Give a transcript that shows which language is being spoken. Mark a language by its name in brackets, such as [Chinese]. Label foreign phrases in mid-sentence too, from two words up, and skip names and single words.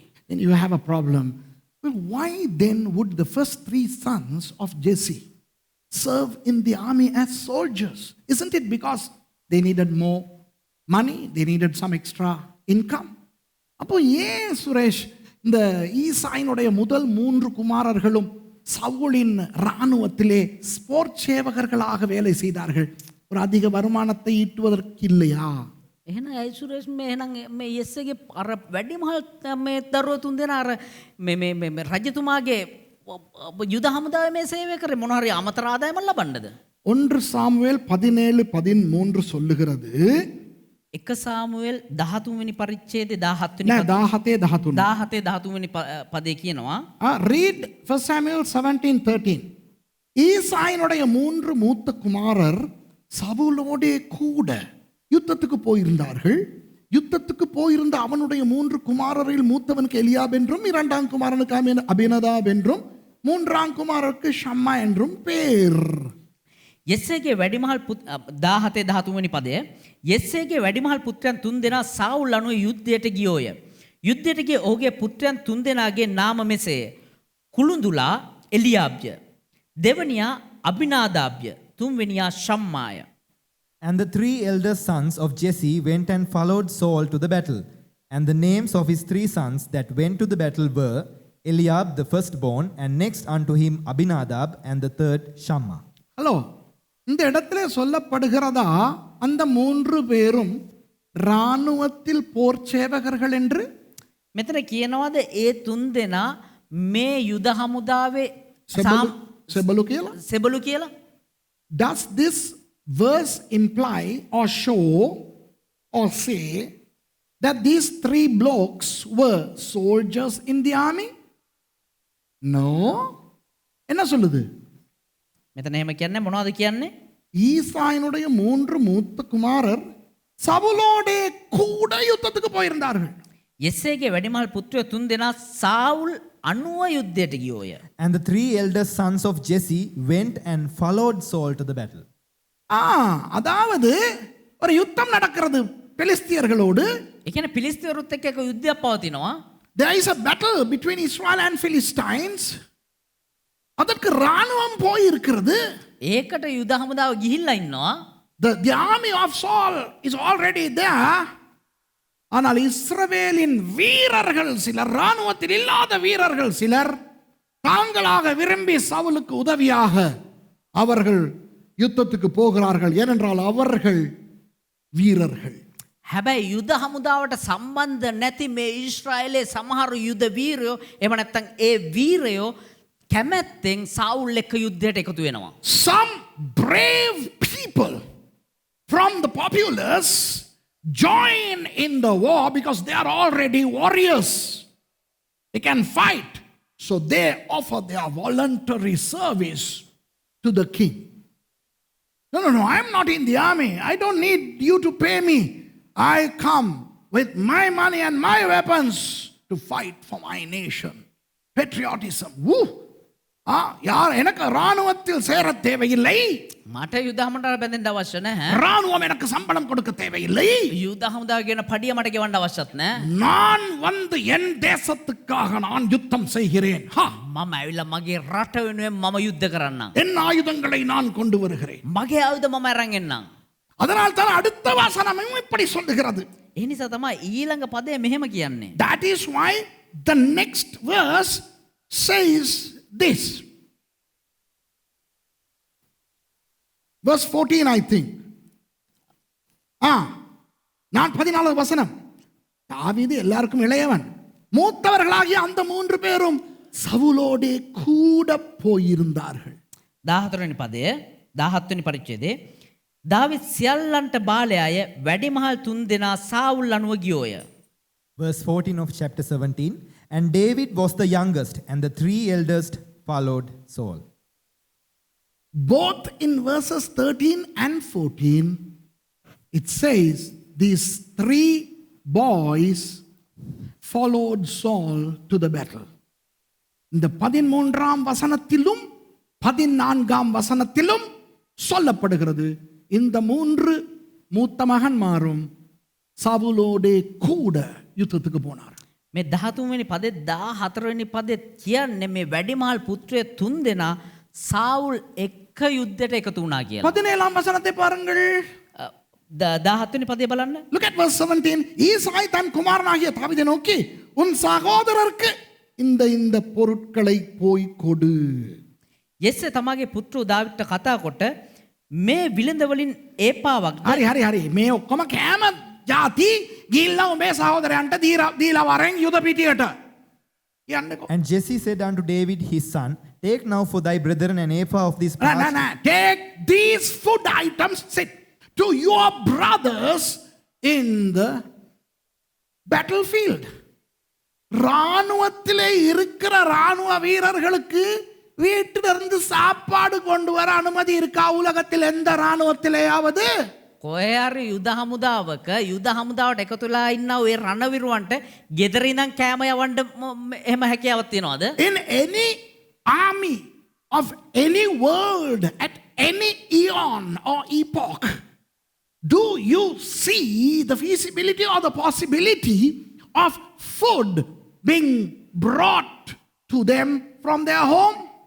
[English] Then you have a problem. Well, why then would the first three sons of Jesse serve in the army as soldiers? Isn't it because they needed more money? They needed some extra income? [Tamil] அப்போ ஏன் சுரேஷ் இந்த ஈசாயினுடைய முதல் 3 குமாரர்களும் சவுலின் இராணுவத்திலே ஸ்போர்ட் சேவகர்களாக வேலை செய்தார்கள்? ஒரு அதிக வருமானத்தை ஈட்டுவதற்கு இல்லையா? [Sinhala] එහෙනම් ඇයි සුරේෂ් මේ එහෙනම් මේ යෙස්ගේ අර වැඩිමහල් මේ දරුවෝ තුන් දෙනා අර මේ රජතුමාගේ යුද හමුදාවේ මේ සේවය කරේ මොන හරි අමතර ආදායමක් ලබන්නද? [Tamil] 1 சாமுவேல் 17:13 சொல்லுகிறது. [Sinhala] 1 සාමුවෙල් 13 වෙනි පරිච්ඡේදයේ 17 වෙනි 17 වෙනි පදේ කියනවා. [English] Read 1 Samuel 17:13. [Tamil] ஈசாயினுடைய 3 மூத்த குமாரர் சவுலோடே கூட யுத்தத்துக்கு போயிருந்தார்கள். யுத்தத்துக்கு போயிருந்த அவனுடைய 3 குமாரரில் மூத்தவனுக்கு எலியாப் என்றும், 2ஆம் குமாரனுக்கு அபினதாப் என்றும், 3ஆம் குமாரருக்கு ஷம்மா என்றும் பேர். [Sinhala] යෙස්සේගේ වැඩිමහල් 17 13 වෙනි පදය. යෙස්සේගේ වැඩිමහල් පුත්‍රයන් 3 දෙනා සාවුල් අනුව යුද්ධයට ගියෝය. යුද්ධයට ගිය ඔහුගේ පුත්‍රයන් 3 දෙනාගේ නාම මෙසේය. කුළුඳුලා එලියාබ්ය, දෙවනියා අබිනාදාබ්ය, තුන්වෙනියා ෂම්මාය. [English] And the 3 eldest sons of Jesse went and followed Saul to the battle. And the names of his 3 sons that went to the battle were Eliab the firstborn, and next unto him Abinadab, and the third Shammah. [Tamil] ஹலோ, இந்த இடத்துல சொல்லப்படுகிறதா அந்த 3 பேரும் இராணுவத்தில் போர் சேவகர்கள் என்று? [Sinhala] මෙතන කියනවාද ඒ 3 දෙනා මේ යුද හමුදාවේ செபலு කියලා? සෙබළු කියලා? [English] Does this verse imply or show or say that these 3 blokes were soldiers in the army? No. [Tamil] என்ன சொல்லுது? [Sinhala] මෙතන එහෙම කියන්නේ මොනවද කියන්නේ? [Tamil] ஈசாயினுடைய 3 மூத்த குமாரர் சவுலோடே கூட யுத்தத்துக்கு போயிருந்தார்கள். [Sinhala] යෙස්සේගේ වැඩිමහල් පුත්‍රයෝ 3 දෙනා සාවුල් අනුව යුද්ධයට ගියෝය. [English] And the 3 eldest sons of Jesse went and followed Saul to the battle. [Tamil] அதாவது ஒரு யுத்தம் நடக்கிறது பெலிஸ்தியர்களோடு. [Sinhala] ඒ කියන්නේ පිලිස්තියරුත් එක්ක එක යුද්ධයක් පවතිනවා. [English] There is a battle between Israel and Philistines. [Tamil] அதற்கு ராணுவம் போய் இருக்கிறது. [Sinhala] ඒකට යුද හමුදාව ගිහිල්ලා ඉන්නවා. [English] The army of Saul is already there. [Tamil] ஆனால் இஸ்ரவேலின் வீரர்கள் சிலர், ராணுவத்தில் இல்லாத வீரர்கள் சிலர் தாங்களாக விரும்பி சவுலுக்கு உதவியாக அவர்கள் யுத்தத்துக்கு போகிறார்கள். ஏனென்றால் அவர்கள் வீரர்கள். [Sinhala] හැබැයි යුද හමුදාවට සම්බන්ධ නැති මේ ඊශ්‍රායලයේ සමහර යුද වීරයෝ එහෙම නැත්නම් ඒ වීරයෝ කැමැත්තෙන් සාවුල් එක්ක යුද්ධයට එකතු වෙනවා. [English] Some brave people from the populace join in the war because they are already warriors. They can fight. So they offer their voluntary service to the king. No, I'm not in the army. I don't need you to pay me. I come with my money and my weapons to fight for my nation. Patriotism. [Tamil] Woo! யார் எனக்கு ராணுவத்தில் சேர தேவையில்லை. [Sinhala] මට යුද හමුදාවට බැඳෙන්න අවශ්‍ය නැහැ. [Tamil] ராணுவம் எனக்கு சம்பளம் கொடுக்க தேவையில்லை. [Sinhala] යුද හමුදාව කියන පඩිය මට ගෙවන්න අවශ්‍යත් නැහැ. [Tamil] நான் வந்து என் தேசத்துக்காக நான் யுத்தம் செய்கிறேன். [Sinhala] මම ඇවිල්ලා මගේ රට වෙනුවෙන් මම යුද්ධ කරන්නම්. [Tamil] என் ஆயுதங்களை நான் கொண்டு வருகிறேன். [Sinhala] මගේ ආයුධ මම අරන් එන්නම්. [Tamil] அதனால் தான் அடுத்த வசனமும் இப்படி சொல்லுகிறது. [Sinhala] ඒ නිසා තමයි ඊළඟ පදය මෙහෙම කියන්නේ. [English] That is why the next verse says this. Verse 14, I think. [Tamil] நான் 14 வசனம். தாவீது எல்லாருக்கும் இளையவன். மூத்தவர்களாகிய அந்த 3 பேரும் சவுலோடே கூட போயிருந்தார்கள். [Sinhala] 14 වෙනි පදය 17 වෙනි පරිච්ඡේදයේ දාවිද් සියල්ලන්ට බාලයාය වැඩිමහල් 3 දෙනා සාවුල් අනුව ගියෝය. [English] Verse 14 of chapter 17. And David was the youngest, and the 3 eldest followed Saul. Both in verses 13 and 14, it says these 3 boys followed Saul to the battle. [Tamil] இந்த 13ஆம் வசனத்திலும் 14ஆம் வசனத்திலும் சொல்லப்படுகிறது இந்த 3 மூத்த மகன்மாரும் சவுலோடே கூட யுத்தத்துக்கு போனார். [Sinhala] මේ 13 වෙනි පදේ 14 වෙනි පදේ කියන්නේ මේ වැඩිමහල් පුත්‍රය 3 දෙනා සාවුල් එක්ක යුද්ධයට එකතු වුණා කියලා. [Tamil] 17ஆம் வசனத்தை பாருங்கள். [Sinhala] 17 වෙනි පදේ බලන්න. [English] Look at verse 17. [Tamil] ஈசாய் தன் குமாரனாகிய தாவீதை நோக்கி உன் சகோதரருக்கு இந்த பொருட்களை போய் கொடு. [Sinhala] යෙස්සේ තමගේ පුත්‍රෝ දාවිද්ට කතා කොට මේ විලඳ වලින් ඒපාවක් හරි මේ ඔක්කොම කෑම ජාති ගිල්ලා උඹේ සහෝදරයන්ට දීලා වරෙන් යුද පිටියට. [English] And Jesse said unto David his son, take now for thy brethren an ephah of this parched. No. Take these food items, sit to your brothers in the battlefield. [Tamil] ராணுவத்திலே இருக்கிற ராணுவ வீரர்களுக்கு வீட்டிலிருந்து சாப்பாடு கொண்டு வர அனுமதி இருக்கா உலகத்தில் எந்த ராணுவத்திலேயாவது? [Sinhala] කොහේ හරි යුද හමුදාවක යුද හමුදාවට එකතු වෙලා ඉන්න ඔය රණවිරුවන්ට ගෙදර ඉඳන් කෑම යවන්න එහෙම හැකියාවක් තියනවද? [English] In any army of any world at any eon or epoch, do you see the feasibility or the possibility of food being brought to them from their home?